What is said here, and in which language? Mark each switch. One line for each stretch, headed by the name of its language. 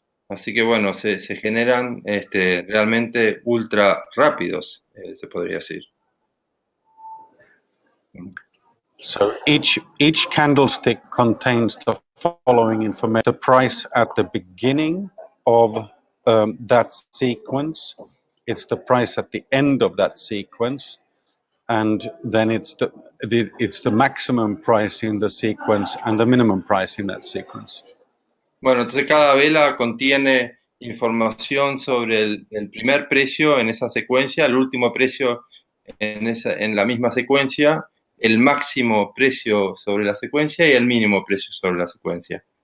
Spanish: Así que bueno, se generan realmente ultra rápidos, se podría decir.
English: So each candlestick contains the following information: the price at the beginning of that sequence, it's the price at the end of that sequence, and then it's the maximum price in the sequence and the minimum price in that sequence.
Spanish: Bueno, entonces cada vela contiene información sobre el primer precio en esa secuencia, el último precio en la misma secuencia, el máximo precio sobre la secuencia y el mínimo precio sobre la secuencia.